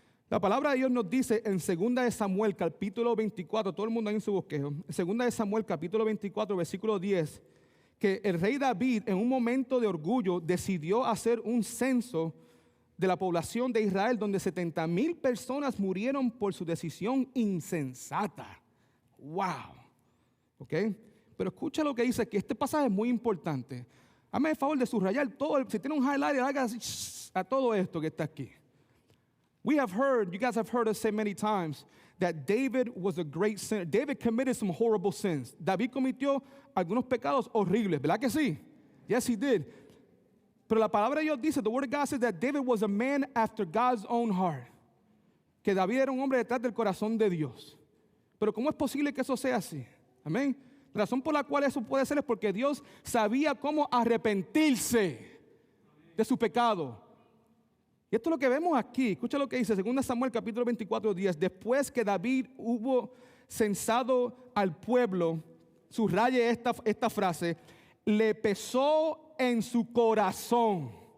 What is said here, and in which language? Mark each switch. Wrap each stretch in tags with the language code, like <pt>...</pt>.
<es>La palabra de Dios nos dice en 2 de Samuel, capítulo 24, todo el mundo ahí en su bosquejo, en 2 de Samuel, capítulo 24, versículo 10, que el rey David, en un momento de orgullo, decidió hacer un censo de la población de Israel, donde 70,000 personas murieron por su decisión insensata. ¡Wow! ¿Ok? Pero escucha lo que dice aquí. Este pasaje es muy importante. Hazme el favor de subrayar todo. Si tiene un highlighter, haga así a todo esto que está aquí.</es> <en>You guys have heard us say many times that David was a great sinner. David committed some horrible sins.</en> <es>David cometió algunos pecados horribles, ¿verdad que sí?</es> <en>Yes, he did.</en> <es>Pero la palabra de Dios dice,</es> <en>the word of God says that David was a man after God's own heart.</en> <es>Que David era un hombre detrás del corazón de Dios. Pero ¿cómo es posible que eso sea así? Amén. La razón por la cual eso puede ser es porque Dios sabía cómo arrepentirse de su pecado. Y esto es lo que vemos aquí. Escucha lo que dice 2 Samuel capítulo 24, 10. Después que David hubo censado al pueblo, subraye esta frase, le pesó en su corazón.</es>